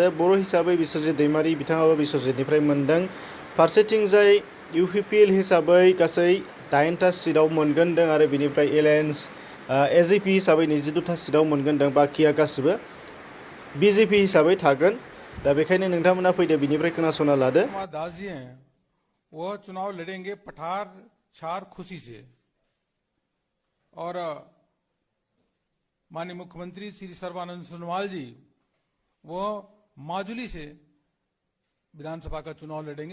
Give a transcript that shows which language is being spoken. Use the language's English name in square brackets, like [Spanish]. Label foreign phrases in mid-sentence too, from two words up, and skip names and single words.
[Bodo] बर' हिसाबै बिश्वजित दैमारि बिथाङाबो बिश्वजितनिफ्राय मोनदों। फारसेथिंजाय इउपिपिएल हिसाबै गासै 8टा सिटआव मोनगोनदों आरो बिनिफ्राय एलायन्स एजेपि हिसाबै 22टा सिटआव मोनगोनदों। बाखिया गासिबो बिजेपि हिसाबै थागोन। दा बेखायनो नोंथांमोना फैदो बिनिफ्राय खोनासंना लादो। [Hindi] दास जी हैं, वह चुनाव लड़ेंगे पठार छार खुशी से, और माननीय मुख्यमंत्री श्री सर्बानंद सोनोवाल जी वो माजुली से विधानसभा का चुनाव लड़ेंगे।